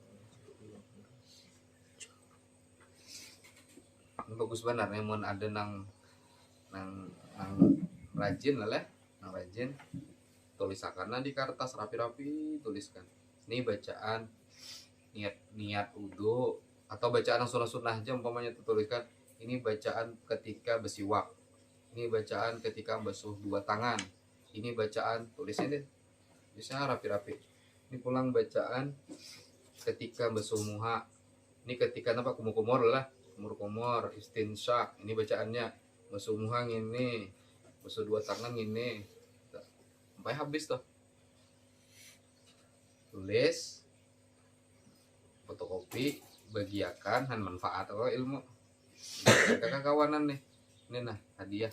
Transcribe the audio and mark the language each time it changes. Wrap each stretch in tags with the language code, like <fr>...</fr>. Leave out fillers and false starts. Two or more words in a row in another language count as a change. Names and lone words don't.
<bjn>Bagus benar nih mun ada nang rajin lah, nang rajin tulisakannya di kertas rapi-rapi, tuliskan.</bjn> <id>Ini bacaan niat wudu atau bacaan yang sunnah-sunnah aja umpamanya tuliskan. Ini bacaan ketika bersiwak. Ini bacaan ketika basuh dua tangan. Ini bacaan tulisnya deh. Bisa rapi-rapi.</id> <bjn>Ini pulang bacaan ketika basuh muha.</bjn> <id>Ini ketika apa kumur-kumur lah, kumur-kumur, istinsyak.</id> <bjn>Ini bacaannya basuh muha ini, basuh dua tangan ini.</bjn> <id>Sampai habis tuh.</id> <bjn>Tulis, fotokopi, bagiakan dan manfaat atau ilmu. Kakak kawanan nih. Ini nah hadiah.</bjn>